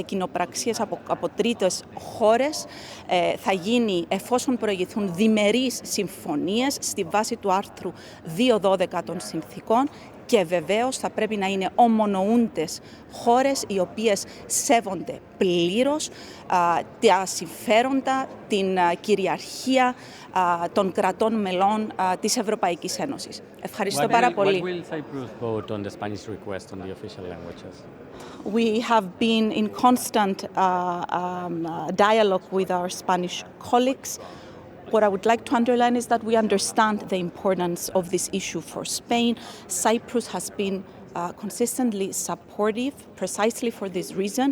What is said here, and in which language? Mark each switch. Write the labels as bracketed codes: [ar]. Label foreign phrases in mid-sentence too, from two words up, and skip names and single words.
[el] κοινοπραξίες από τρίτες χώρες θα γίνει εφόσον προηγηθούν διμερείς συμφωνίες στη βάση του άρθρου 2.12 των συνθήκων και βεβαίως θα πρέπει να είναι ομονοούντες χώρες οι οποίες σέβονται πλήρως τα συμφέροντα, την κυριαρχία των κρατών μελών της Ευρωπαϊκής Ένωσης. Ευχαριστώ πάρα πολύ. [en] What will Cyprus vote on the Spanish request on the official languages? We have been in constant dialogue with our Spanish colleagues. What I would like to underline is that we understand the importance of this issue for Spain. Cyprus has been consistently supportive precisely for this reason.